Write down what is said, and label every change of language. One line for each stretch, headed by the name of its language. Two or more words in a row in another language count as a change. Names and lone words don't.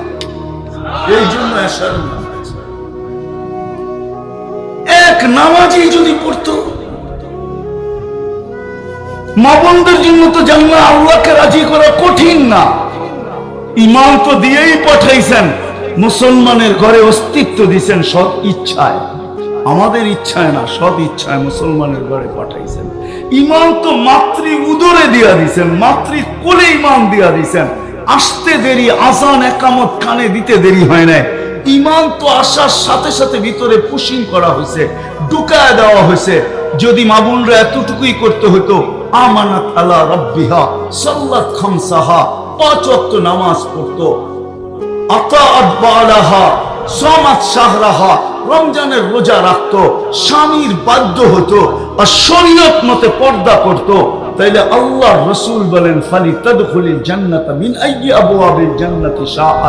Bangla: এই জন্য এশারের নামাজ এক নামাজই যদি পড়তো, মা বোনদের জন্য তো জান্নাত আল্লাহকে রাজি করা কঠিন না। ইমান তো দিয়েই পাঠাইছেন, মুসলমানের ঘরে অস্তিত্ব দিয়েছেন সৎ ইচ্ছায়, আমাদের ইচ্ছায় না, সৎ ইচ্ছায় মুসলমানের ঘরে পাঠাইছেন। ইমান তো মাতৃ উদরে দিয়া দিছেন, মাতৃ কোলে ইমান দিয়া দিছেন। আসতে দেরি, আজান একামত কানে দিতে দেরি হয় না। ইমান তো আসার সাথে সাথে ভিতরে পুশিং করা হয়েছে, ঢুকায় দেওয়া হয়েছে। যদি মা বোনরা এতটুকুই করতে হতো,
Arabic: أمانات على ربها صلت خمسها,
Bangla: 5 ওয়াক্ত নামাজ পড়তো,
Arabic: أطاعت بعلها صامت شهرها,
Bangla: রমজানের রোজা রাখতো, স্বামীর বাধ্য হতো, আর শরীয়ত মতে পর্দা করতো, তাইলে আল্লাহর রাসূল বলেন
Arabic: فلتدخل الجنة من أي أبواب الجنة شاءت.